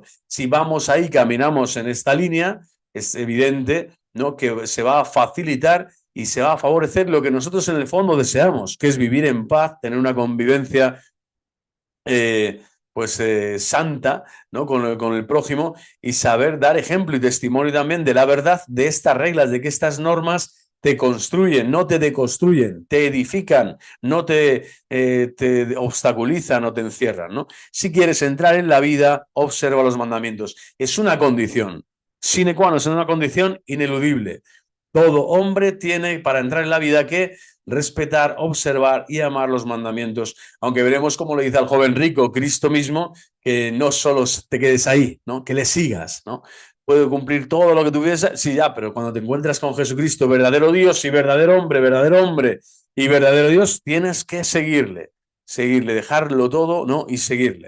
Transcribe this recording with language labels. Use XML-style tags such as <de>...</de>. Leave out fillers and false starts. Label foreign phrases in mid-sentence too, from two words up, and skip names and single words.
<es>Si vamos ahí, caminamos en esta línea, es evidente, ¿no?, que se va a facilitar y se va a favorecer lo que nosotros en el fondo deseamos, que es vivir en paz, tener una convivencia santa, ¿no?, con el prójimo, y saber dar ejemplo y testimonio también de la verdad de estas reglas, de que estas normas te construyen, no te deconstruyen, te edifican, no te obstaculizan o te encierran, ¿no? Si quieres entrar en la vida, observa los mandamientos. Es una condición,</es> <la>sine qua non,</la> <es>es una condición ineludible. Todo hombre tiene para entrar en la vida que respetar, observar y amar los mandamientos, aunque veremos como le dice al joven rico Cristo mismo, que no solo te quedes ahí, ¿no?, que le sigas, ¿no? Puede cumplir todo lo que tuviese, sí, ya, pero cuando te encuentras con Jesucristo, verdadero Dios y verdadero hombre y verdadero Dios, tienes que seguirle, dejarlo todo, ¿no?, y seguirle.</es>